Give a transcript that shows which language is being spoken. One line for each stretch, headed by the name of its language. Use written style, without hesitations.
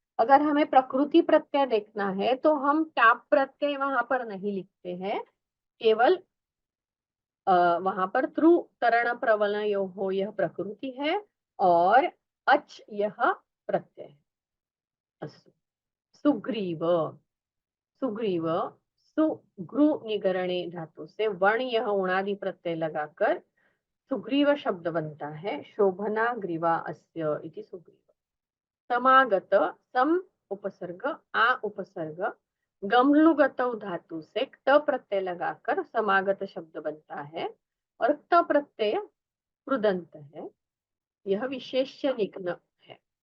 Hindi: अगर हमें प्रकृति प्रत्यय देखना है तो हम टाप प्रत्यय वहां पर नहीं लिखते हैं, केवल वहां पर त्रु तरण प्रवलयो हो यह प्रकृति है और अच यह प्रत्यय है। सुग्रीव, सुग्रीव सुग्रु निगरणे धातु से वर्ण यह उणादि प्रत्यय लगाकर सुग्रीव शब्द बनता है।
Sanskrit: शोभना ग्रीवा अस्य इति सुग्रीव।
Hindi: समागत, सम उपसर्ग आ उपसर्ग गम्लुगत धातु से क्त प्रत्यय लगाकर समागत शब्द बनता है और क्त प्रत्यय कृदंत है, यह विशेष्य निघ्न है।